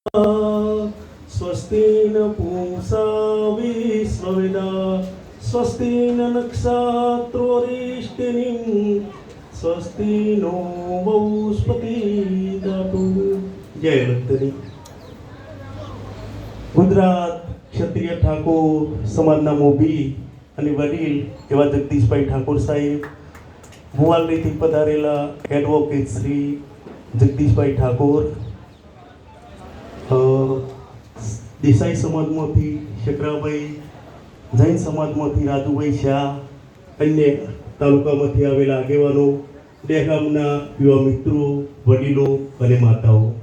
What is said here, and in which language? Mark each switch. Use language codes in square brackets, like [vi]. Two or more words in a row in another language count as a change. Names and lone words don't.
[sa] स्वस्ति न पूषा विश्ववेदाः स्वस्ति न नक्षत्रोरिष्टिनिः स्वस्ति नो बृहस्पतिर्दधातु। [gu] જય ભક્તની। ગુજરાત ક્ષત્રિય ઠાકોર સમાજના મોભી અને વડીલ એવા જગદીશભાઈ ઠાકોર સાહેબ, ભુવાલરીથી પધારેલા એડવોકેટ શ્રી જગદીશભાઈ ઠાકોર, દેસાઈ સમાજમાંથી શકરાભાઈ, જૈન સમાજમાંથી રાજુભાઈ શાહ, અન્ય તાલુકામાંથી આવેલા આગેવાનો, દહેગામના યુવા મિત્રો, વડીલો અને માતાઓ,